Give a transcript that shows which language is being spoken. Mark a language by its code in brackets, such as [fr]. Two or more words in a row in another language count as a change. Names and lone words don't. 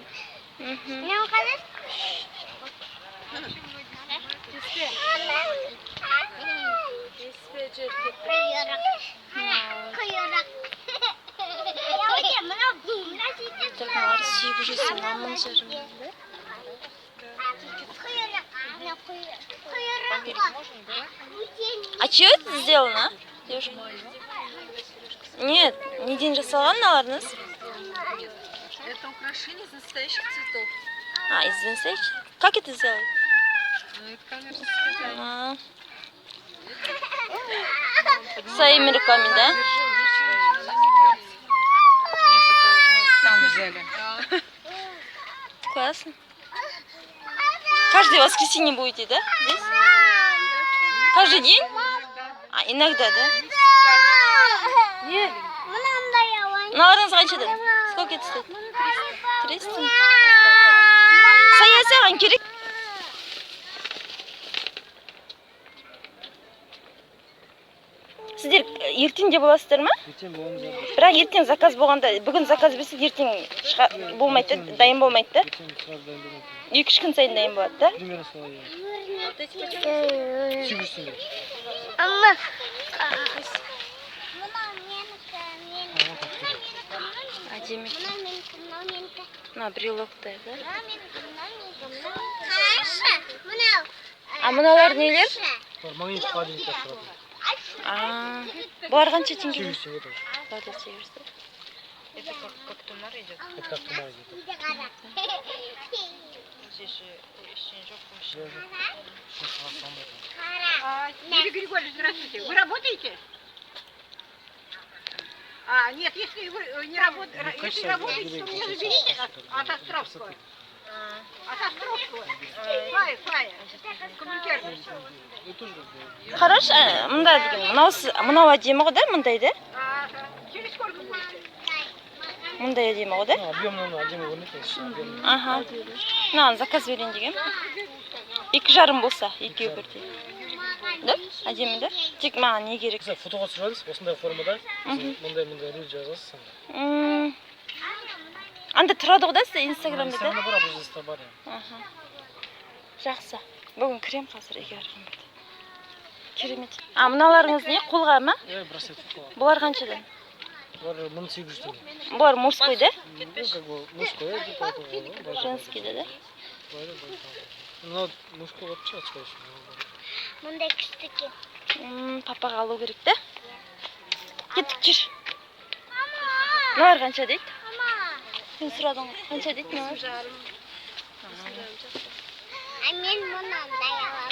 [kk] Мынау қазір? Құйырық. Мыналар 800 сомнан 1000 жарым. [ru] А чё это сделано? Девушка? Нет, [kk] неден жасалған мыналарыңыз? [ru] Это украшение из настоящих цветов. А, из настоящих? Как это сделать? Ну, это, конечно, сказать. А. Своими руками, да? Там взяли. Классно. Каждое воскресенье будете, да? Здесь? Каждый день? А, иногда, да? [kk] Мыналарыңыз қаншадан? [ru] Сколько это стоит? 300. [kk] Сая саған керек. Сіздер ертең де боласыздар ма? Ертең боламыз да. Бірақ ертең заказ болғанда, бүгін заказ берсе ертең болмайды, да? Дайын болмайды, да? Ертең сразу дайын болмайды. 2-3 күн сайын дайын болады, да? Примерно солай. [ru] Вот эти почему? [kk] 800 теңге. Әдемі. Мына брелоктай, да? А мыналар нелер? Магнит холодильникте тұрады. А, бұлар қанша теңге? 200 теңге тоже. Бұлар да 800. [ru] Это как тумар идет. Это как тумар идет. Здесь же еще Я же сейчас вас самое. Юрий Григорьевич, здравствуйте. Вы работаете? А, нет, если вы не работаете, если работаете, то меня заберите от Островского. От Островского. Фая. Комментарий. Вы тоже как бы... Хорош, [kk] мында деген, мынау әдемі ғой да, мындай да? [ru] Через сколько будете? [kk] Мындай әдемі ғой да? Объемно әдемі көрінеді. Объемно. Аха. Мынаны заказ берейін деген. 2,5 болса, екеуі бірдей. Да? Әдемі да? Тек маған не керек? Сіз фотоға түсіріңіз, осындай формада. Мындай рөл жазасыз. Анда тұрады ғой да сізде инстаграмда да? Инстаграмда бар, абузеста бар. Аха. Жақсы. Бүгін кірем қазір егер қымбат. Керемет. А, мыналарыңыз не? Қолға ма? Браслет қолға. Бұлар қаншадан? Бұлар 1800 теңге. Бұлар мужской да? [ru] Ну, как бы мужской, типа этого. [kk] Женский да? [ru] Ну, мужской вообще отскочит. [kk] Мындай кішістіке. Папаға алу керек да? Кеттік жүр. Мыналар қанша дейді? Мен сұрадың ғой. Қанша дейді мыналар? Мен мұнан дай аламын.